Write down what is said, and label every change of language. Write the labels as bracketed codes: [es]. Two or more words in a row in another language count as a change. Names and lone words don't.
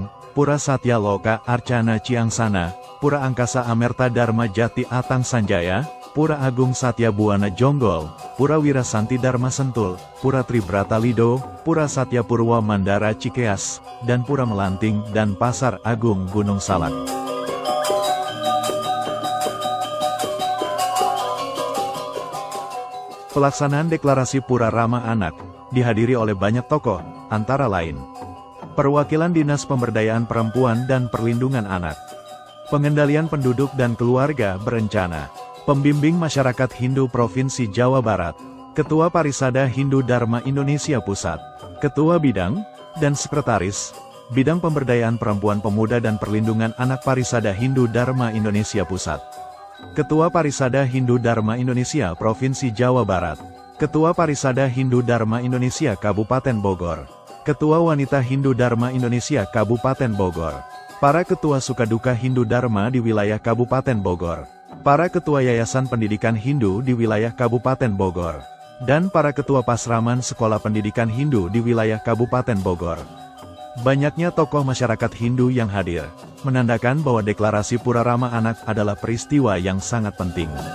[id] Pura Satya Loka Arcana Ciangsana, Pura Angkasa Amerta Dharma Jati Atang Sanjaya, Pura Agung Satya Buana Jonggol, Pura Wirasanti Dharma Sentul, Pura Tribrata Lido, Pura Satya Purwa Mandara Cikeas, dan Pura Melanting dan Pasar Agung Gunung Salak. Pelaksanaan deklarasi Pura Ramah Anak dihadiri oleh banyak tokoh, antara lain perwakilan Dinas Pemberdayaan Perempuan dan Perlindungan Anak, Pengendalian Penduduk dan Keluarga Berencana, Pembimbing Masyarakat Hindu Provinsi Jawa Barat, Ketua Parisada Hindu Dharma Indonesia Pusat, Ketua Bidang, dan Sekretaris Bidang Pemberdayaan Perempuan Pemuda dan Perlindungan Anak Parisada Hindu Dharma Indonesia Pusat, Ketua Parisada Hindu Dharma Indonesia Provinsi Jawa Barat, Ketua Parisada Hindu Dharma Indonesia Kabupaten Bogor, Ketua Wanita Hindu Dharma Indonesia Kabupaten Bogor, para Ketua Sukaduka Hindu Dharma di wilayah Kabupaten Bogor, para Ketua Yayasan Pendidikan Hindu di wilayah Kabupaten Bogor, dan para Ketua Pasraman Sekolah Pendidikan Hindu di wilayah Kabupaten Bogor. Banyaknya tokoh masyarakat Hindu yang hadir, menandakan bahwa deklarasi Pura Ramah Anak adalah peristiwa yang sangat penting.